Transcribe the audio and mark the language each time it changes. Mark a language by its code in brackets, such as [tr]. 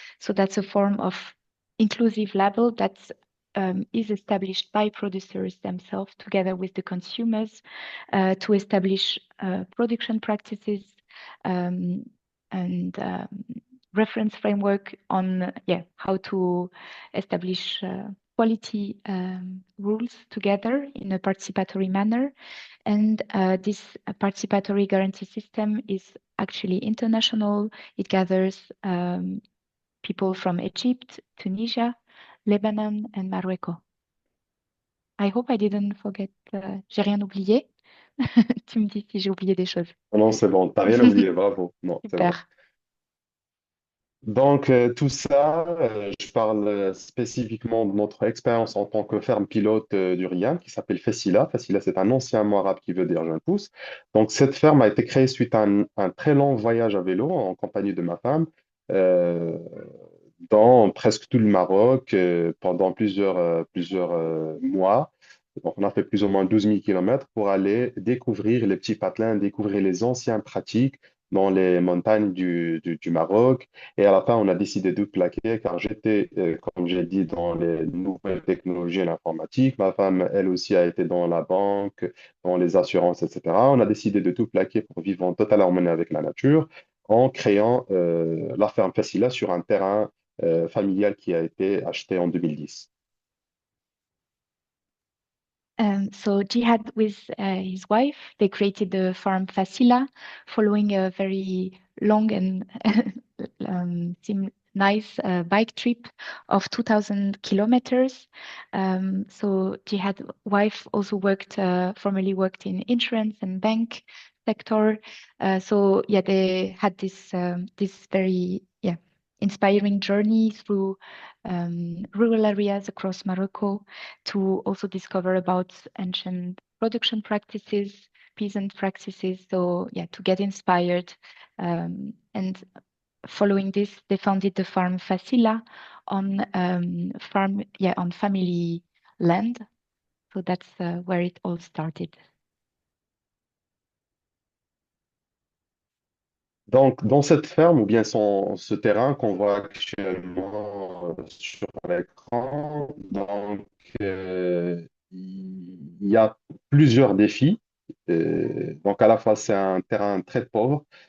[en] So that's a form of inclusive label that is established by producers themselves together with the consumers to establish production practices and reference framework on how to establish quality rules together in a participatory manner. And this participatory guarantee system is actually international. It gathers people from Egypt, Tunisia, Lebanon, and Morocco. I hope I didn't forget. [fr] J'ai rien oublié. Tu me dis si j'ai oublié des choses. Non, c'est bon, t'as rien oublié, bravo. Non, c'est bon. Super. Donc, tout ça, je parle spécifiquement de notre expérience en tant que ferme pilote du RIAM qui s'appelle Fessila. Fessila, c'est un ancien mot arabe qui veut dire jeune pousse. Donc, cette ferme a été créée suite à un très long voyage à vélo en compagnie de ma femme euh, dans presque tout le Maroc pendant plusieurs mois. Donc, on a fait plus ou moins 12 000 kilomètres pour aller découvrir les petits patelins, découvrir les anciennes pratiques dans les montagnes du Maroc. Et à la fin, on a décidé de plaquer car j'étais, comme j'ai dit, dans les nouvelles technologies et l'informatique. Ma femme, elle aussi, a été dans la banque, dans les assurances, etc. On a décidé de tout plaquer pour vivre en totale harmonie avec la nature en créant la ferme Facila sur un terrain familial qui a été acheté en 2010. [en] So Jihad with his wife, they created the farm Fasila, following a very long and nice bike trip of 2,000 kilometers. So Jihad wife also formerly worked in insurance and bank sector. So yeah, they had this very inspiring journey through rural areas across Morocco to also discover about ancient production practices, peasant practices. So yeah, to get inspired. And following this, they founded the farm Fasila on on family land. So that's where it all started. [fr] Donc, dans cette ferme ou bien ce terrain qu'on voit actuellement sur l'écran, donc il y a plusieurs défis. Donc, à la fois, c'est un terrain très pauvre